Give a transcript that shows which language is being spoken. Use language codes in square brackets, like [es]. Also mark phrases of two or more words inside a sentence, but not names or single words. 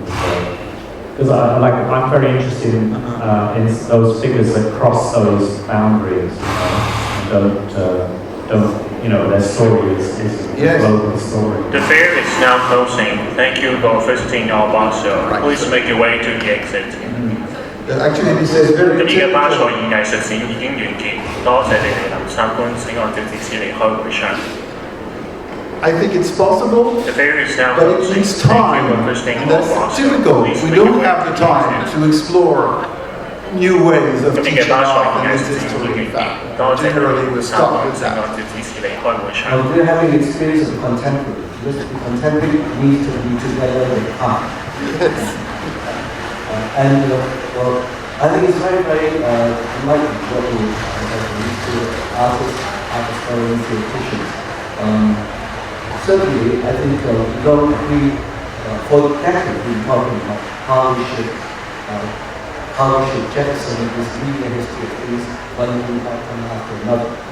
[en] Because I'm very interested in those figures that cross those boundaries, you know, and don't, you know, their story is a global story. The fair is now closing. Thank you for visiting Art Basel. Please make your way to the exit. Actually, this is very [yue] 呢個巴塞爾藝術展已經完結，多謝你哋臨參觀，請按照指示離開會場。 [en] I think it's possible, The fair is now but it closing. needs Thank you time, for visiting and Art that's Basel. difficult. Please We make your don't way have the to the time exit. to explore new ways of [yue] 咁呢 [en] teaching [yue] 個巴塞 [en] art [yue] 爾 [en] and [yue] 藝 [en] its [yue] 術展已 [en] history. [yue] 經 [en] In [yue] 完 [en] fact, [yue] 結，多謝你 [en] generally [yue] 哋 [en] we [yue] 參 [en] stop [yue] 觀， [en] with [yue] 請按 [en] that. [yue] 照指示離開會場。 [en] We're having experience of contemporary, because the contemporary needs to be together with art. Well, I think it's very, very enlightening what we used to artists, art historians, theoreticians. Certainly, I think we don't agree for decades we've been talking about how we should jettison this media history of things one thing after another.